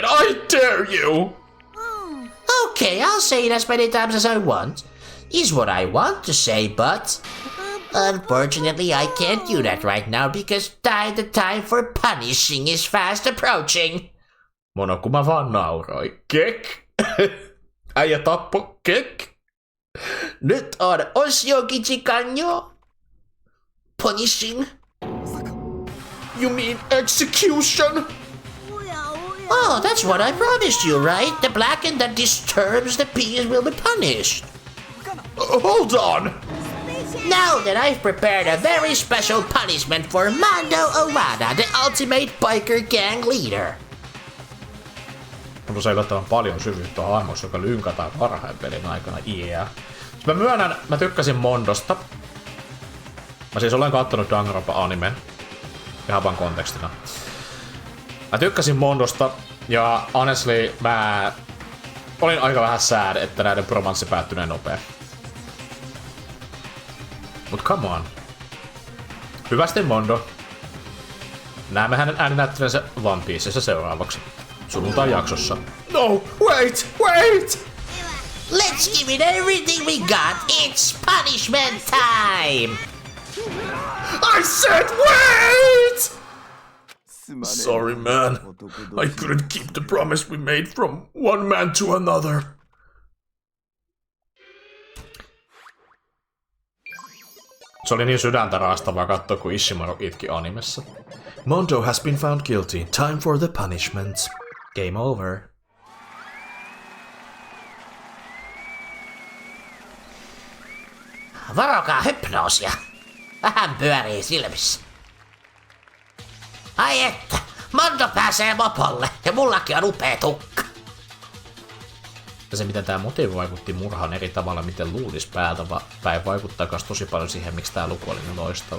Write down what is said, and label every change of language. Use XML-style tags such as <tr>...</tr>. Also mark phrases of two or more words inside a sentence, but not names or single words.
<en>I dare you! Okay, I'll say it as many times as I want. Is what I want to say, but unfortunately I can't do that right now because the time for punishing is fast approaching.</en> <fi>Mono, mä vaan nauroin. Kek! Äijä tappo, kek! Nyt on osiokichikanjo.</fi> <en>Punishing? You mean execution? Oh, that's what I promised you, right? The blackened that disturbs the peace will be punished. Hold on! Now that I've prepared a very special punishment for Mondo Owada, the ultimate biker gang leader.</en> <fi>Mutta se yllättävän paljon syvyyttä hahmossa, joka lynkataan parhaan pelin aikana.</fi> <en>Yeah.</en> <fi>Mä myönnän, mä tykkäsin Mondosta. Mä siis olen kattonut Danganronpa-animen. Ihan vaan kontekstina. Mä tykkäsin Mondosta, ja honestly mä olin aika vähän sad, että näiden romanssi päättyi näin nopea. Mut</fi> <en>come on.</en> <fi>Hyvästi Mondo. Näemme hänen ääninäyttelijänsä One Piecessä seuraavaksi. Sunnuntai jaksossa.</fi> <en>No, wait! Let's give it everything we got. It's punishment time! I said wait! Sorry, man. I couldn't keep the promise we made from one man to another.</en> <fi>Se oli niin sydäntä raastavaa katsoa, kun Ishimaru itki animessa.</fi> <en>Mondo has been found guilty. Time for the punishment. Game over.</en> <fi>Varokaa hypnoosia. Vähän pyörii silmissä. Ai että, Mondo pääsee mopolle ja mullakin on upea tukka. Ja se miten tää motiivi vaikutti murhaan eri tavalla, miten luulis päältä päin vaikuttaa kans tosi paljon siihen, miksi tää luku oli niin loistava.</fi>